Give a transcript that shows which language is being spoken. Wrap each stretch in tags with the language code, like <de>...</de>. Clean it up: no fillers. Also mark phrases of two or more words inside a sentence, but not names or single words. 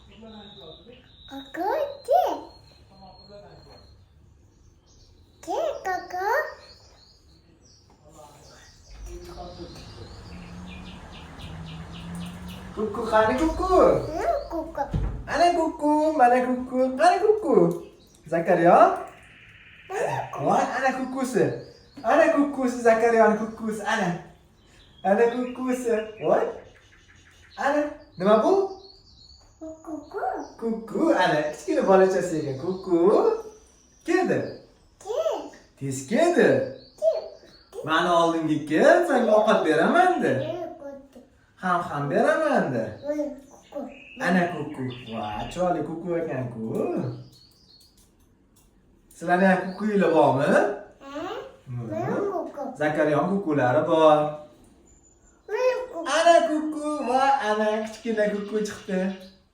<uz>Kaka, ke? Ke kaka? Kuku qani kuku? Kaka. Ana kuku, mana kuku? Qani kuku? Zakariya? Voy, ana kukusi. Ana kukusi Zakariyani kukusi ana. Ana kukusi. Voy. Ana, nima bu? Kuku. Kuku, ana kichkina bolachasi ekan. Kuku. Keldi. Ke? Tez keldi. Mani oldimga kel, senga ovqat beraman-da. Kuku. Ham beraman-da. Kuku. Ana kuku. Voy, chiroyli kuku ekan-ku. Sizlarning ham kukuylar bormi? Mana kuku. Zakariyaning kukulari bor. Mana kuku. Ana kuku, voy, ana kichkina kuku chiqdi.</uz>